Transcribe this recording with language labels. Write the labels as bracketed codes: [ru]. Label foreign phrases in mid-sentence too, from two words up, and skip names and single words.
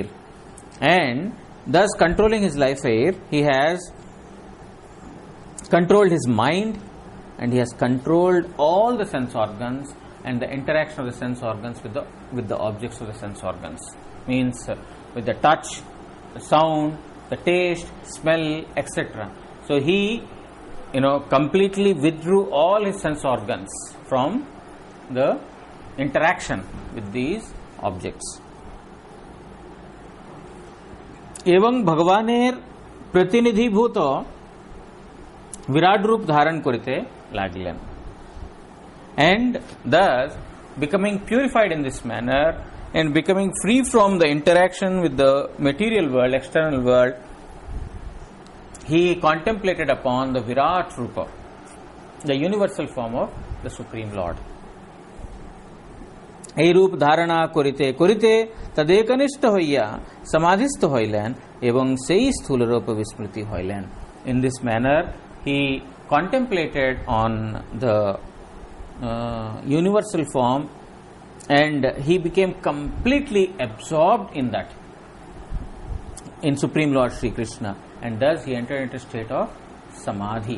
[en] And thus controlling his life air, he has controlled his mind, and he has controlled all the sense organs and the interaction of the sense organs with the objects of the sense organs. Means with the touch, the sound, the taste, smell, etc. So he, completely withdrew all his sense organs from the interaction with these objects. [bn] এবং ভগবানের প্রতিনিধিভূত বিরাট রূপ ধারণ করিতে লাগলেন. [en] And thus, becoming purified in this manner and becoming free from the interaction with the material world, external world, he contemplated upon the Virat Rupa, the universal form of the Supreme Lord. [bn] এই রূপ ধারণা করিতে করিতে তদেকনিষ্ঠ হইয়া সমাধিস্থ হইলেন এবং সেই স্থূল রূপ বিস্মৃতি হইলেন. [en] In this manner, he contemplated on the universal form, and he became completely absorbed in that, in Supreme Lord Sri Krishna, and thus he entered into a state of samadhi.